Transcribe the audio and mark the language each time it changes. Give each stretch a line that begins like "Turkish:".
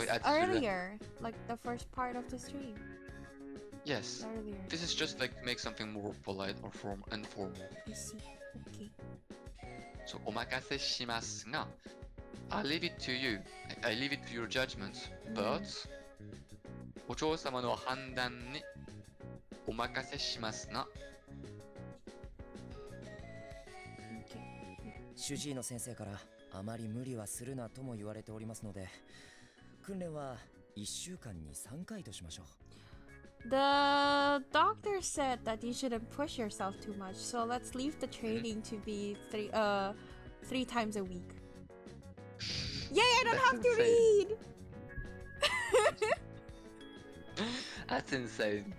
English: Wait, add earlier. Like the first part of the stream. Yes. Earlier. This is just like make something more polite or informal. I see. Okay. So
Japanese: お任せしますが
English: I leave it to you. I leave it to your judgment.
Japanese: But お嬢様の判断にお任せしますが主治医の先生からあまり無理はするなとも言われておりますので、訓練は1週間に3回としましょう。
English: The doctor said that you shouldn't push yourself too much, so let's leave the training to be three times a week. Yay, I don't have to read! That's insane.